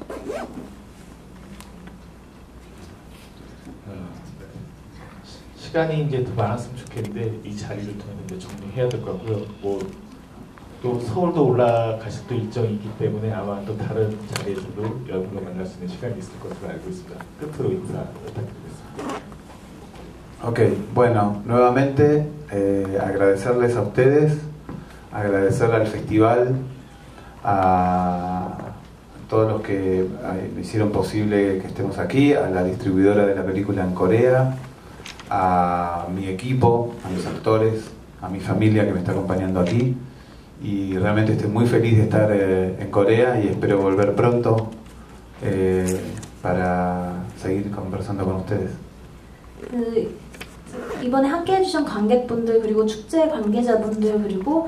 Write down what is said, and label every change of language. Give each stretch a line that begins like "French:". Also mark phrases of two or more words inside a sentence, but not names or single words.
Korean: 시간이 이제 더 많았으면 좋겠는데 이 자리를 통해서 이제 정리해야 될 것 같고요. 뭐 또 서울도 올라가실 또 일정이 있기 때문에 아마 또 다른 자리에서도 여러분과 만날 수 있는 시간이 있을 것으로 알고 있습니다. 끝으로 인사 부탁드리겠습니다.
Spanish: Ok, bueno, nuevamente agradecerles a ustedes, agradecerle al festival, a todos los que me hicieron posible que estemos aquí, a la distribuidora de la película en Corea, a mi equipo, a mis actores, a mi familia que me está acompañando aquí. Y realmente estoy muy feliz de estar en Corea y espero volver pronto para seguir conversando con ustedes.
Korean: 이번에 함께 해주신 관객분들 그리고 축제 관계자분들 그리고